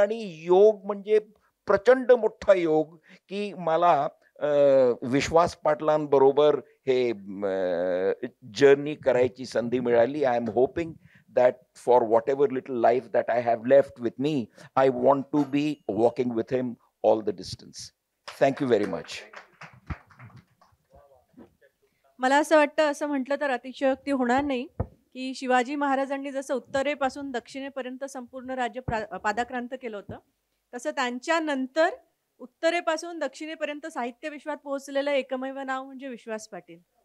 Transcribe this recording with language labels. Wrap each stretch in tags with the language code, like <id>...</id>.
<mr>आणि योग म्हणजे प्रचंड मोठा योग की मला विश्वास पाटलांबरोबर हे जर्नी करायची संधी मिळाली.</mr> <en>I am hoping that for whatever little life that I have left with me, I want to be walking with him all the distance. Thank you very much.</en> <mr>मला असं वाटतं, असं म्हटलं तर अतिशयोक्ती होणार नाही की शिवाजी महाराजांनी जसं उत्तरेपासून दक्षिणेपर्यंत संपूर्ण राज्य पादाक्रांत केलं होतं, तसं त्यांच्यानंतर उत्तरेपासून दक्षिणेपर्यंत साहित्य विश्वात पोहोचलेलं एकमेव नाव म्हणजे विश्वास पाटील.</mr>